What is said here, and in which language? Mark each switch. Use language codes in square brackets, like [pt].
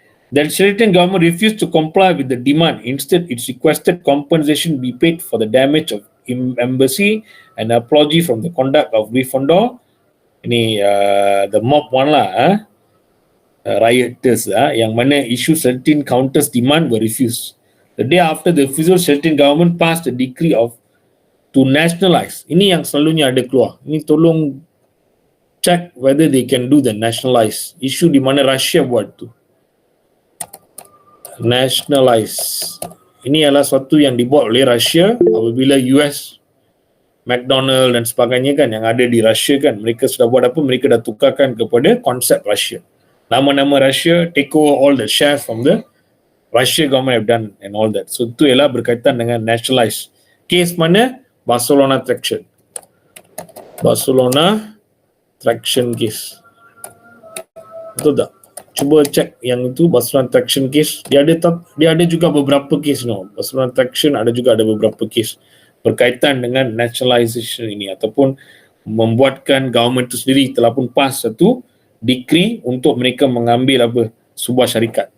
[en] The Slytherin government refused to comply with the demand. Instead, it requested compensation be paid for the damage of embassy and apology from the conduct of Gryffindor. [ms] Ini the mob one lah. [en] rioters yang mana issue certain counters demand were refused. The day after the refusal, certain government passed a decree to nationalize. [ms] Ini yang selalunya ada keluar. Ini tolong check [en] whether they can do the nationalize. [ms] Isu di mana Russia buat tu. Nationalize. Ini adalah sesuatu yang dibuat oleh Russia apabila US, McDonald dan sebagainya kan yang ada di Russia kan, mereka sudah buat apa? Mereka dah tukarkan kepada konsep Russia. [en] Nama-nama Russia take over all the shares from the Russia government have done and all that. [ms] So itu ialah berkaitan dengan nationalize. Case mana? Barcelona traction. Barcelona traction case. Betul tak? Cuba cek yang itu Barcelona traction case. Dia ada juga beberapa case Barcelona traction ada juga ada beberapa case berkaitan dengan nationalization ini ataupun membuatkan government itu sendiri telah pun pass satu decree untuk mereka mengambil sebuah syarikat.